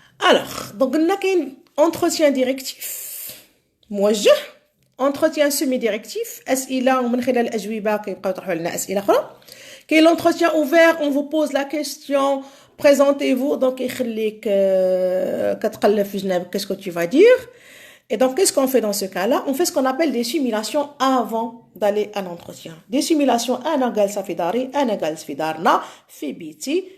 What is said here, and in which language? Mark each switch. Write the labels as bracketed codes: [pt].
[ar] الوغ دونك قلنا كاين entretien ديريكتيف موجه، entretien سيمي ديريكتيف اسئله ومن خلال الاجوبه كيبقاو يطرحوا لنا اسئله اخرى. [fr] كاين l'entretien ouvert on vous pose la question présentez-vous donc [ar] يخليك كتقلب في جنابك [fr] qu'est-ce que tu vas dire. Et donc, qu'est-ce qu'on fait dans ce cas-là? On fait ce qu'on appelle des simulations avant d'aller à l'entretien. Des simulations, [ar] أنا جالسة في داري، أنا جالس في دارنا، في بيتي.